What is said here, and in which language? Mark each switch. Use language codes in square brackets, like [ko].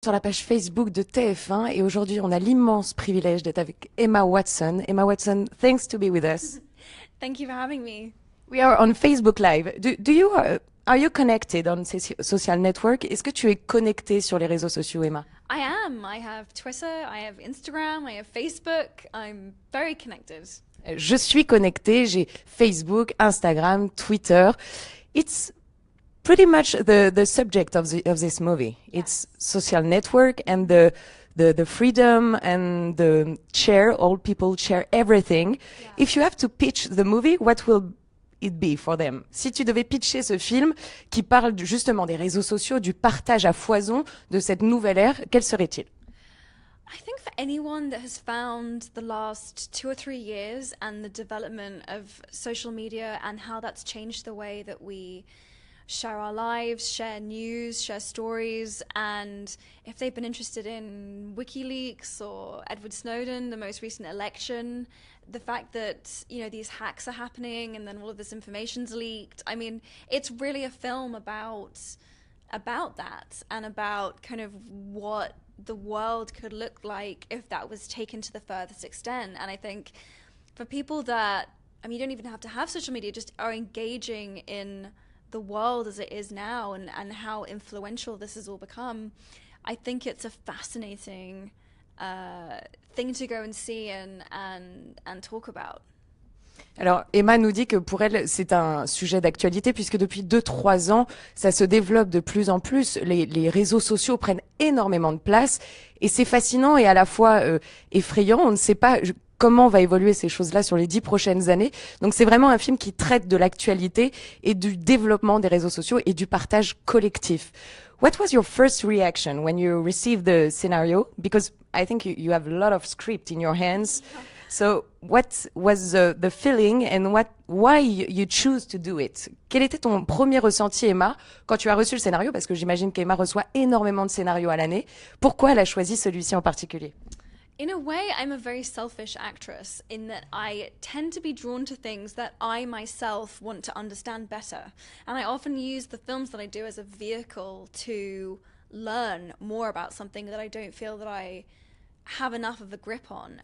[fr] sur la page Facebook de TF1 et aujourd'hui on a l'immense privilège d'être avec Emma Watson. [en] Emma Watson, thanks to be with us. Thank you for having me. We are on Facebook Live. Are you connected on social network? [fr] Est-ce que tu es connectée sur les réseaux sociaux, Emma? [en] I am. I have Twitter, I have Instagram, I have Facebook. I'm very connected. [fr] Je suis connectée, j'ai Facebook, Instagram, Twitter. [en] It's pretty much the subject of this movie. Yes. It's social network and the freedom and the share, all people share everything. Yeah. If you have to pitch the movie, what will it be for them? [fr] Si tu devais pitcher ce film qui parle justement des réseaux sociaux, du partage à foison de cette nouvelle ère, quel serait-il? [en] I think for anyone that has found the last 2 or 3 years and the development of social media and how that's changed the way that we share our lives, share news, share stories, and if they've been interested in WikiLeaks or Edward Snowden, the most recent election, the fact that, you know, these hacks are happening and then all of this information's leaked. I mean, it's really a film about that and about kind of what the world could look like if that was taken to the furthest extent. And I think for people that, I mean, you don't even have to have social media, just are engaging in the world as it is now and how influential this has all become, I think it's a fascinating thing to go and see and talk about. [fr] Alors, Emma nous dit que pour elle, c'est un sujet d'actualité puisque depuis 2-3 ans, ça se développe de plus en plus. Les réseaux sociaux prennent énormément de place et c'est fascinant et à la fois effrayant. On ne sait pas comment va évoluer ces choses-là sur les 10 prochaines années. Donc, c'est vraiment un film qui traite de l'actualité et du développement des réseaux sociaux et du partage collectif. [en] What was your first reaction when you received the scenario? Because I think you have a lot of script in your hands. So, what was the feeling and why you choose to do it? [fr] Quel était ton premier ressenti, Emma, quand tu as reçu le scénario? Parce que j'imagine qu'Emma reçoit énormément de scénarios à l'année. Pourquoi elle a choisi celui-ci en particulier? [en] In a way, I'm a very selfish actress in that I tend to be drawn to things that I myself want to understand better. And I often use the films that I do as a vehicle to learn more about something that I don't feel that I have enough of a grip on.